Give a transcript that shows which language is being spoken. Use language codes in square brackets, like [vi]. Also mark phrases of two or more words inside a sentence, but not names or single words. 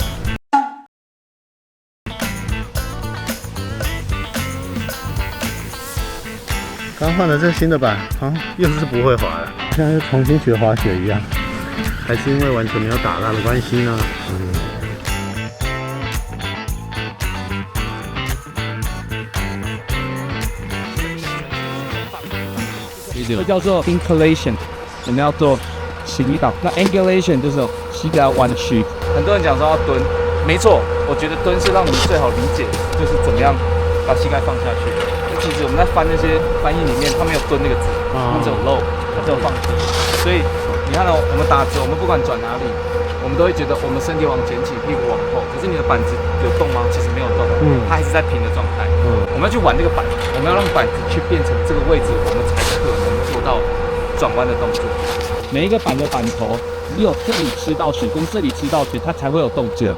[zh] 剛換了這個新的板，又是不會滑了，像是重新學滑雪一樣，還是因為完全沒有打蠟的關係呢？這叫做 inclination，我們要做傾倒。那 angulation 就是膝蓋要彎曲。很多人講說要蹲，沒錯，我覺得蹲是讓你最好理解，就是怎麼樣把膝蓋放下去。其實我們在翻那些翻譯裡面，它沒有蹲那個字，它只有 low， 它只有放平。所以你看到我們打字，我們不管轉哪裡，我們都會覺得我們身體往前傾，屁股往後。可是你的板子有動嗎？其實沒有動，它還是在平的狀態。我們要去玩這個板，我們要讓板子去變成這個位置，我們才可能做到轉彎的動作。每一個板的板頭，只有這裡吃到水跟這裡吃到水，它才會有動靜。